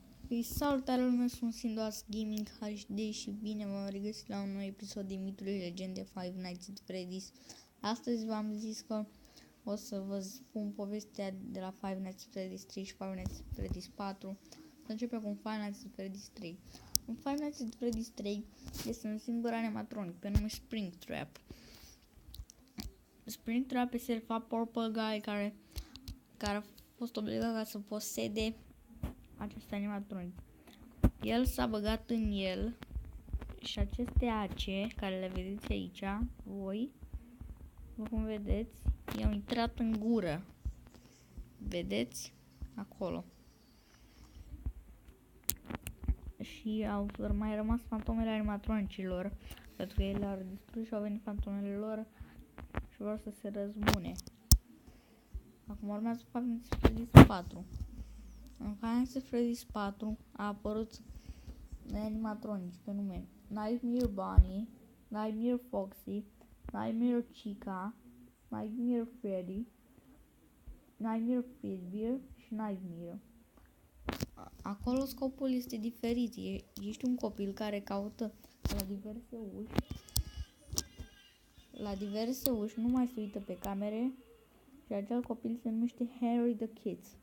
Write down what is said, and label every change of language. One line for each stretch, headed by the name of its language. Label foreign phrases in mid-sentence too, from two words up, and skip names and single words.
Romanian: Salutare lume, sunt Sindoas Gaming HD și bine v-am regăsit la un nou episod din Mituri Legende Five Nights at Freddy's. Astăzi v-am zis că o să vă spun povestea de la Five Nights at Freddy's 3 și Five Nights at Freddy's 4. Să începem cu Five Nights at Freddy's 3. În Five Nights at Freddy's 3 este un singur animatronic pe nume Springtrap. Springtrap este de fapt Purple Guy care a fost obligat să posede acest animatronic. El s-a băgat în el și aceste ace, care le vedeți aici, voi, după cum vedeți, i-au intrat în gură. Vedeți? Acolo. Și au mai rămas fantomele animatronicilor, pentru că ele au distrus și au venit fantomele lor și vor să se răzbune. Acum urmează Five Nights at Freddy's 4. În Five Nights at Freddy's 4 a apărut animatronici pe nume Nightmare Bunny, Nightmare Foxy, Nightmare Chica, Nightmare Freddy, Nightmare Fazbear și Nightmare. Acolo scopul este diferit. Ești un copil care caută la diverse uși, nu mai se uită pe camere și acel copil se numește Harry the Kid.